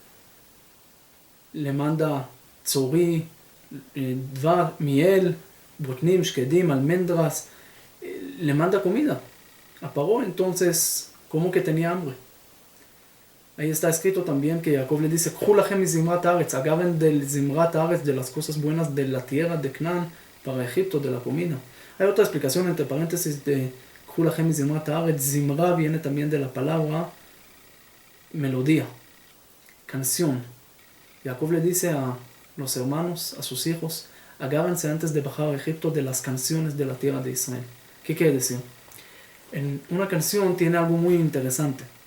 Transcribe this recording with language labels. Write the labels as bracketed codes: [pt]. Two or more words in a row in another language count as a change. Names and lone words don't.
[es] Le manda [he] צרי, דבש, [es] miel, [he] בטנים, שקדים, [es] almendras, le manda comida a Paró. Entonces, ¿cómo que tenía hambre? Ahí está escrito también que Jacob le dice, [he] "קחו לכם מזמרת הארץ", [es] agarren del [he] זמרת הארץ, [es] de las cosas buenas de la tierra de Canaán para Egipto, de la comida. Hay otra explicación entre paréntesis de [he] "קחו לכם מזמרת הארץ". [es] Zimra viene también de la palabra melodía, canción. Jacob le dice a los hermanos, a sus hijos, agárrense antes de bajar a Egipto de las canciones de la tierra de Israel. ¿Qué quiere decir? En una canción tiene algo muy interesante.